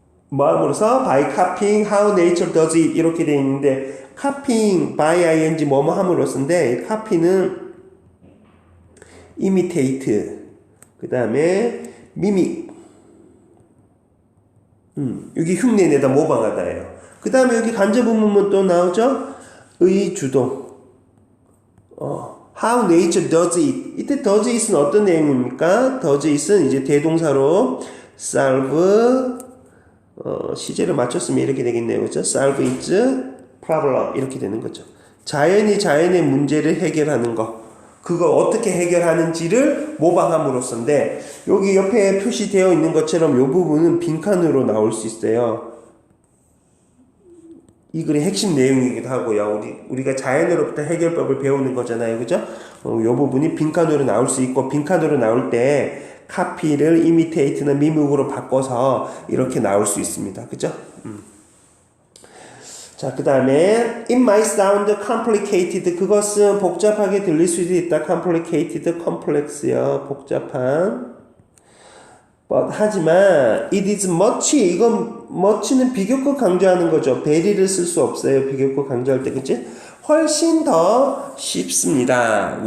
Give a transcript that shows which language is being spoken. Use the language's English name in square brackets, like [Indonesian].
[Korean] 뭐함으로써 [English] by copying how nature does it [Korean] 이렇게 되어 있는데, copying by ing 뭐뭐 함으로써인데, copy는 imitate, 그 다음에 mimic, 여기 흉내내다 모방하다예요. 그 다음에 여기 간접문문 또 나오죠. [English] 의주동, How nature does it. [Korean] 이때 does it은 어떤 내용입니까? does it은 이제 대동사로 solve, 시제를 맞췄으면 이렇게 되겠네요. 그죠? [English] solve its problem. [Korean] 이렇게 되는 거죠. 자연이 자연의 문제를 해결하는 거. 그거 어떻게 해결하는지를 모방함으로써인데, 여기 옆에 표시되어 있는 것처럼 이 부분은 빈칸으로 나올 수 있어요. 이 글의 핵심 내용이기도 하고요. 우리가 자연으로부터 해결법을 배우는 거잖아요. 그죠? 이 부분이 빈칸으로 나올 수 있고, 빈칸으로 나올 때 카피를 imitate나 mimic으로 바꿔서 이렇게 나올 수 있습니다. 그죠? 자, 그 다음에 [English] it might sound complicated. [Korean] 그것은 복잡하게 들릴 수도 있다. [English] complicated, complex요. [Korean] 복잡한. 하지만 [English] it is much, [Korean] 이건 much는 비교급 강조하는 거죠. very를 쓸 수 없어요. 비교급 강조할 때. 그치? 훨씬 더 쉽습니다.